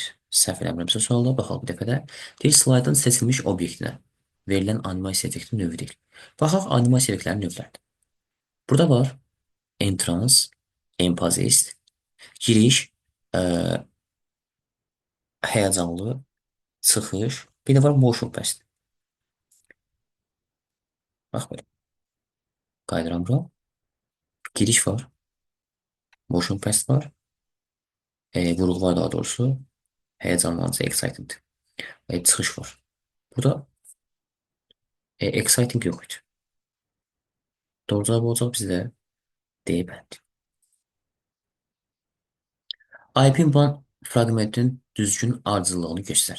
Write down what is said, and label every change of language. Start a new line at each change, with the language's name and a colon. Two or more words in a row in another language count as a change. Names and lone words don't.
Azerbaijani: Səhv eləmirəmsə sualda baxaq bir dəfə də. Deyir slaydın seçilmiş obyektinə verilən animasiya effektinin növü deyil. Baxaq animasiya effektlərinin növləridir. Burada var entrance, empazist, giriş, həyəcanlı, çıxış, Bir de var
English: motion pass.
Azerbaijani: Bax belə. Qayıdıram bura. Giriş var.
English: Motion pass var.
Azerbaijani: Vurğu var daha doğrusu. Heyecanlanıcı, exciting. Çıxış var. Burada exciting yox idi. Doğru cavab olacaq bizdə D bəndi. IP1 fraqmentin düzgün ardıcıllığını göstər.